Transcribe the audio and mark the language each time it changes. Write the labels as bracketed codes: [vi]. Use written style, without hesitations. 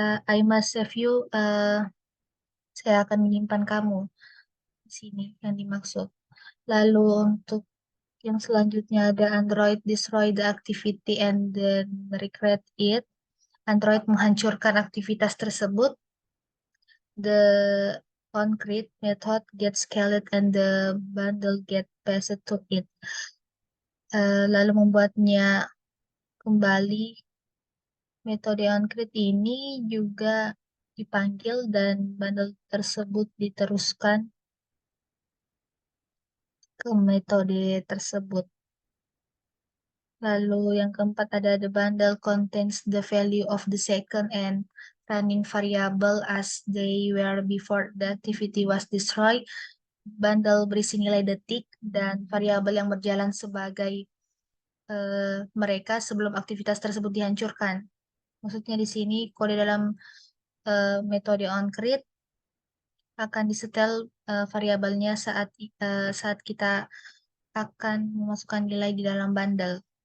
[en] I must save you, [id] saya akan menyimpan kamu. Di sini yang dimaksud. Lalu untuk yang selanjutnya ada [en] Android destroy the activity and then recreate it. [id] Android menghancurkan aktivitas tersebut. [en] The onCreate method gets called and the bundle get passed to it. [id] Lalu membuatnya kembali. Metode onCreate ini juga dipanggil dan bundle tersebut diteruskan ke metode tersebut. Lalu yang keempat ada [en] the bundle contains the value of the second and running variable as they were before the activity was destroyed. [id] Bundle berisi nilai detik dan variabel yang berjalan sebagai mereka sebelum aktivitas tersebut dihancurkan. Maksudnya di sini kode dalam metode onCreate akan disetel variabelnya saat kita akan memasukkan nilai di dalam bundle.